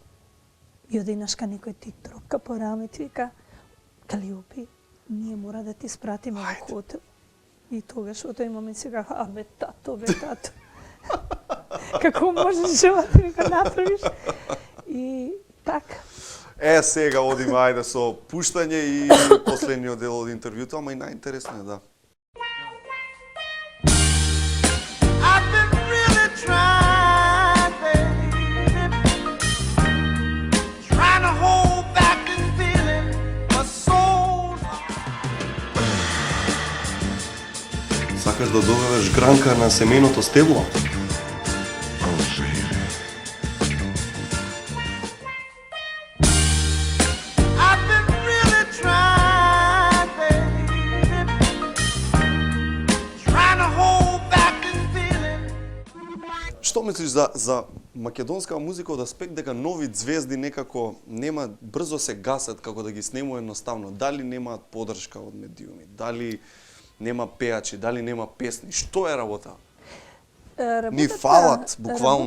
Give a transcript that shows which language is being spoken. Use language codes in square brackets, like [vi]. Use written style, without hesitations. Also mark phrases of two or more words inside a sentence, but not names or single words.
[mk] И одеднашка некој ти тропка по рамето и вика: Калиопи, ние мора да ти спратиме во хотел. И тогаш во тој момент си кажа, бе тато. Како можеш ова да го направиш? И така. Сега одиме, ајде, со пуштање и последниот дел од интервјуто, ама и најинтересно е, да. [en] I've been really trying, baby, trying to hold back this feeling for so [mk] Сакаш да доведеш гранка на семеното стебло? [en] I've been really trying, baby, trying to hold back this feeling. [mk] Што мислиш за македонска музика од аспект дека нови звезди некако нема брзо се гасат како да ги снемува едноставно? Дали немаат поддршка од медиуми? Дали нема пеачи? Дали нема песни? Што е работа? Ни фалат, буквално